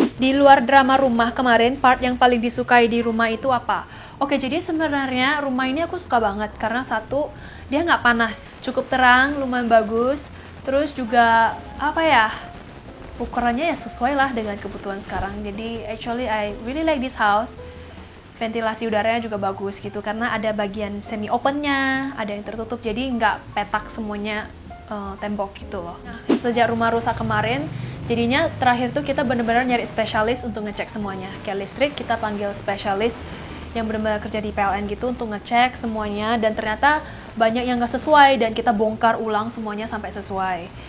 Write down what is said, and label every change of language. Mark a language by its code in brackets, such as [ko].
[id] Di luar drama rumah kemarin, part yang paling disukai di rumah itu apa? Oke, jadi sebenarnya rumah ini aku suka banget karena satu, dia nggak panas, cukup terang, lumayan bagus. Terus juga apa ya, ukurannya ya sesuai lah dengan kebutuhan sekarang. [en] Jadi actually I really like this house. [id] Ventilasi udaranya juga bagus gitu karena ada bagian semi opennya, ada yang tertutup, jadi nggak petak semuanya tembok gitu loh. Nah, sejak rumah rusak kemarin, jadinya terakhir tuh kita benar-benar nyari spesialis untuk ngecek semuanya. Kayak listrik, kita panggil spesialis yang benar-benar kerja di PLN gitu untuk ngecek semuanya, dan ternyata banyak yang nggak sesuai dan kita bongkar ulang semuanya sampai sesuai.